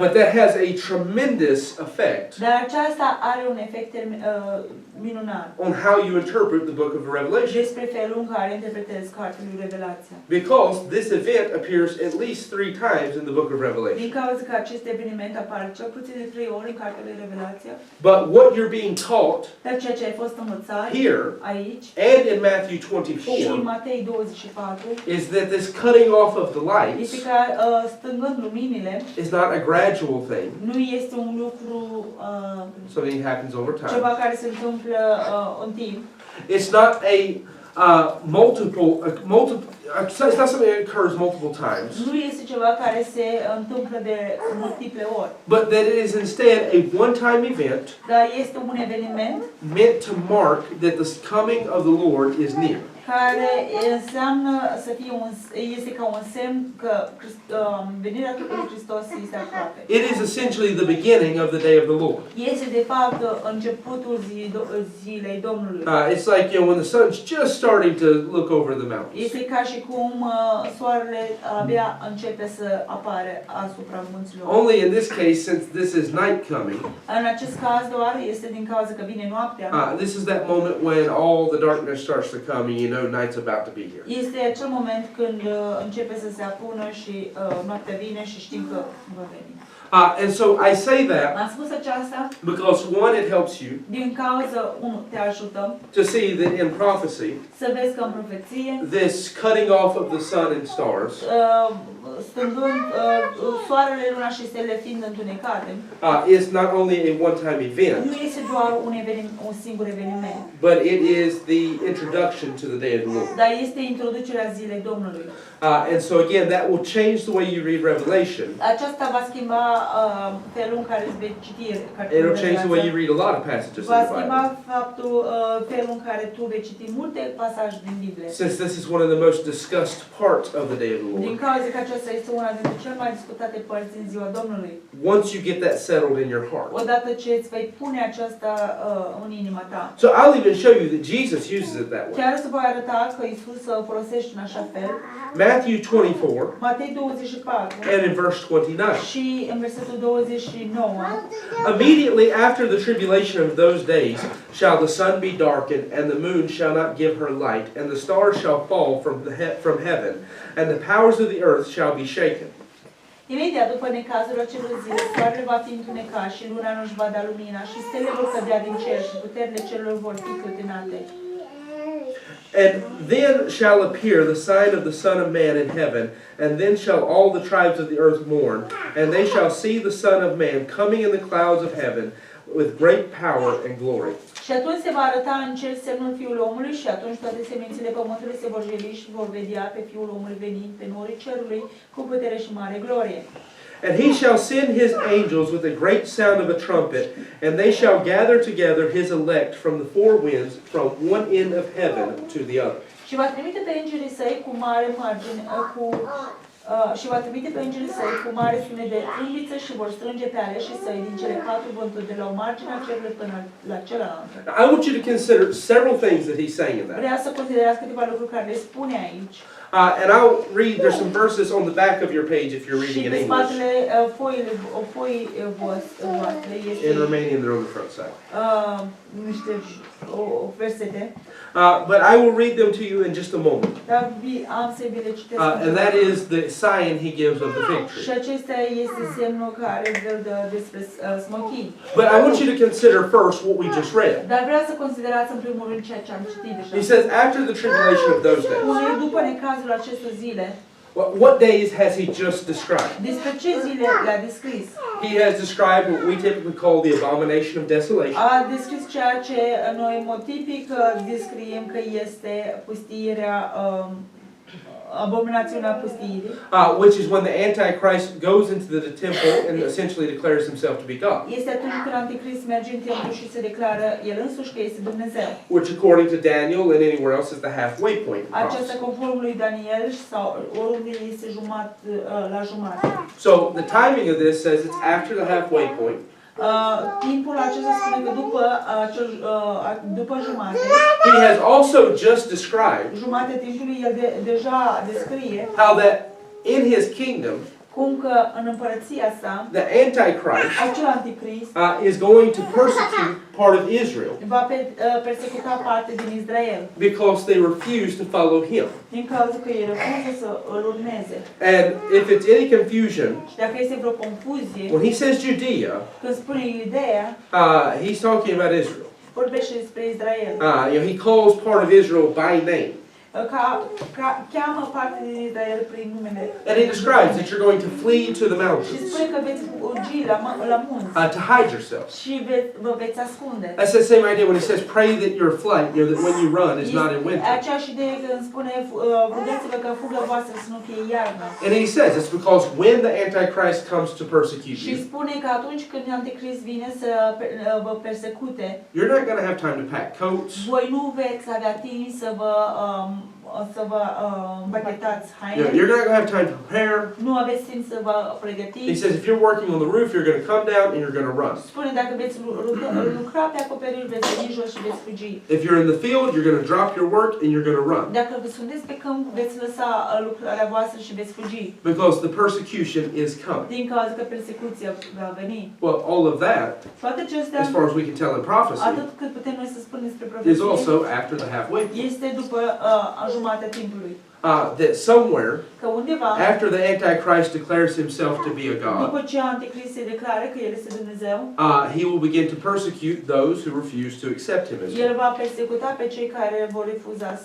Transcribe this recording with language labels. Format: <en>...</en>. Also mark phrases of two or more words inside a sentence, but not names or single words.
<en>But that has a tremendous effect</en> <ro>Dar aceasta are un efect minunat</ro> <en>on how you interpret the book of Revelation.</en> <ro>despre felul în care interpretezi cartea lui Revelație.</ro> <en>Because this event appears at least 3 times in the book of Revelation.</en> <ro>Din cauza că acest eveniment apare cel puțin de 3 ori în cartea lui Revelație.</ro> <en>But what you're being taught</en> <ro>Dar ceea ce ai fost învățat</ro> <en>here</en> <ro>aici</ro> <en>and in Matthew</en> <ro>și 24 în Matei 24</ro> <en>is that this cutting off of the lights</en> <ro>este că stângând luminile</ro> <en>is not a gradual thing.</en> <ro>nu este un lucru</ro> <en>Something happens over time.</en> <ro>ceva care se întâmplă în timp.</ro> <en>It's not it's not something that occurs multiple times.</en> <ro>Nu este ceva care se întâmplă de multiple ori.</ro> <en>But that it is instead a one-time event</en> <ro>Dar este un eveniment</ro> <en>meant to mark that the coming of the Lord is near.</en> <ro>care înseamnă să fie este ca un semn că venirea lui Hristos este aproape.</ro> <en>It is essentially the beginning of the day of the Lord.</en> <ro>Este de fapt începutul zilei Domnului.</ro> <en>It's like, when the sun's just starting to look over the mountains.</en> <ro>Este ca și cum soarele abia începe să apare asupra munților.</ro> <en>Only in this case, since this is night coming,</en> <ro>În acest caz doar este din cauza că vine noaptea.</ro> <en>this is that moment when all the darkness starts to come and you know night's about to be here.</en> <ro>Este acel moment când începe să se apună și noaptea vine și știm că va veni.</ro> <en>And so I say that</en> <ro>Am spus aceasta</ro> <en>because one, it helps you</en> <ro>din cauza, unul, te ajută</ro> <en>to see that in prophecy,</en> <ro>să vezi că în profeție,</ro> <en>this cutting off of the sun and stars</en> <ro>stângând soarele, luna și stele fiind întunecate,</ro> <en>is not only a one-time event,</en> <ro>nu este doar un singur eveniment,</ro> <en>but it is the introduction to the day of the Lord.</en> <ro>dar este introducerea zilei Domnului.</ro> <en>And so again, that will change the way you read Revelation.</en> <ro>Aceasta va schimba felul în care îți vei citi cartea</ro> <en>It'll</en> <ro>lui</ro> <en>change the way you</en> <ro>Revelație.</ro> <en>read a lot of passages in</en> <ro>Va</ro> <en>the</en> <ro>schimba</ro> <en>Bible.</en> <ro>felul în care tu vei citi multe pasaje din Biblie.</ro> <en>Since this is one of the most discussed parts of the day of the</en> <ro>Din</ro> <en>Lord.</en> <ro>cauza că aceasta este una dintre cele mai discutate părți din ziua Domnului.</ro> <en>Once you get that settled in your heart.</en> <ro>Odată ce îți vei pune aceasta în inima ta.</ro> <en>So I'll even show you that Jesus uses it that way.</en> <ro>Chiar să voi arăta că Iisus o folosește în așa fel.</ro> <en>Matthew 24</en> <ro>Matei 24</ro> <en>and in verse 29.</en> <ro>și în versetul 29.</ro> <en>Immediately after the tribulation of those days shall the sun be darkened, and the moon shall not give her light, and the stars shall fall from heaven, and the powers of the earth shall be shaken.</en> <ro>Imediat după necazul acelor zile, soarele va fi întunecat și luna nu-și va da lumina și stele vor cădea din cer și puterile celor vor fi clătinate.</ro> <en>And then shall appear the sign of the Son of Man in heaven, and then shall all the tribes of the earth mourn, and they shall see the Son of Man coming in the clouds of heaven with great power and glory.</en> <ro>Și atunci se va arăta în cer semnul Fiul omului și atunci toate semințele pământului se vor jeli și vor vedea pe Fiul omului venind pe norii cerului cu putere și mare glorie.</ro> <en>And he shall send his angels with a great sound of a trumpet, and they shall gather together his elect from the four winds, from one end of heaven to the other.</en> <ro>Și va trimite pe îngerii săi cu mare margine, și va trimite pe îngerii săi cu mare sunet de trâmbiță și vor strânge pe aleșii săi din cele 4 vânturi de la o margine a cerului până la cealaltă.</ro> <en>I want you to consider several things that he's saying in that.</en> <ro>Vreau să considerați câteva lucruri care le spune aici.</ro> <en>And I'll read, there's some verses on the back of your page if you're reading</en> <ro>Și</ro> <en>in</en> <ro>pe</ro> <en>English.</en> <ro>spatele foii voastre este</ro> <en>In Romanian, they're on the front side.</en> <ro>niște versete.</ro> <en>But I will read them to you in just a moment.</en> <ro>Dar am să vi le citesc.</ro> <en>And that is the sign he gives of the fig</en> <ro>Și</ro> <en>tree.</en> <ro>acesta este semnul care îl dă despre smochin.</ro> <en>But I want you to consider first what we just read.</en> <ro>Dar vreau să considerați în primul rând ceea ce am citit</ro> <en>He</en> <ro>deja.</ro> <en>says, after the tribulation of those days.</en> <ro>Spune, după necazul acestor zile,</ro> <en>What days has he just described?</en> <ro>despre ce zile le-a descris?</ro> <en>He has described what we typically call the abomination of desolation.</en> <ro>A descris ceea ce noi în mod tipic descriem că este pustiirea, abominațiunea pustiirii.</ro> <en>Which is when the Antichrist goes into the temple and essentially declares himself to be God.</en> <ro>Este atunci când Anticrist merge în templu și se declară el însuși că este Dumnezeu.</ro> <en>Which according to Daniel and anywhere else is the halfway point.</en> <ro>Aceasta conform lui Daniel sau oriunde este la jumătate.</ro> <en>So the timing of this says it's after the halfway point.</en> <ro>Timpul acesta spune că după jumate,</ro> <en>He has also just described</en> <ro>jumate timpului, el deja descrie</ro> <en>how that in his kingdom,</en> <ro>cum că în împărăția sa,</ro> <en>the Antichrist</en> <ro>acel Anticrist</ro> <en>is going to persecute part of Israel</en> <ro>va persecuta parte din Israel,</ro> <en>because they refuse to follow him.</en> <ro>din cauza că ei refuză să îl urmeze.</ro> <en>And if it's any confusion,</en> <ro>Și dacă este vreo confuzie,</ro> <en>when he says Judea,</en> <ro>când spune Iudeea,</ro> <en>he's talking about Israel.</en> <ro>vorbește despre Israel.</ro> <en>He calls part of Israel by name.</en> <ro>Cheamă parte din Israel prin numele.</ro> <en>And he describes that you're going to flee to the</en> <ro>Și</ro> <en>mountains</en> <ro>spune că veți fugi la munți</ro> <en>to hide yourselves.</en> <ro>și vă veți ascunde.</ro> <en>That's the same idea when he says, pray that your flight, that when you run, is not in winter.</en> <ro>Aceeași idee când spune rugați-vă ca fuga voastră să nu fie iarnă.</ro> <en>And he says it's because when the Antichrist comes to persecute</en> <ro>Și</ro> <en>you,</en> <ro>spune că atunci când Anticrist vine să vă persecute,</ro> <en>you're not going to have time to pack coats.</en> <ro>voi nu veți avea timp să vă împachetați haine.</ro> <en>You're not going to have time to prepare.</en> <ro>Nu aveți timp să vă</ro> <en>He</en> <ro>pregătiți.</ro> <en>says if you're working on the roof, you're going to come down and you're going to run.</en> <ro>Spune dacă veți lucra pe acoperiș, veți veni jos și veți fugi.</ro> <en>If you're in the field, you're going to drop your work and you're going to run.</en> <ro>Dacă vă sunteți pe câmp, veți lăsa lucrarea voastră și veți fugi.</ro> <en>Because the persecution is coming.</en> <ro>Din cauza că persecuția va veni.</ro> <en>Well, all of that,</en> <ro>Toate acestea,</ro> <en>as far as we can tell in prophecy,</en> <ro>atât cât putem noi să spunem despre</ro> <en>is</en> <ro>profeție,</ro> <en>also after the halfway point.</en> <ro>este după jumatea timpului.</ro> <en>That somewhere,</en> <ro>Că undeva,</ro> <en>after the Antichrist declares himself to be a</en> <ro>după</ro> <en>god,</en> <ro>ce Anticrist se declară că el este Dumnezeu,</ro> <en>he will begin to persecute those who refuse to accept him as</en> <ro>el</ro> <en>God.</en> <ro>va persecuta pe cei care vor refuza să</ro>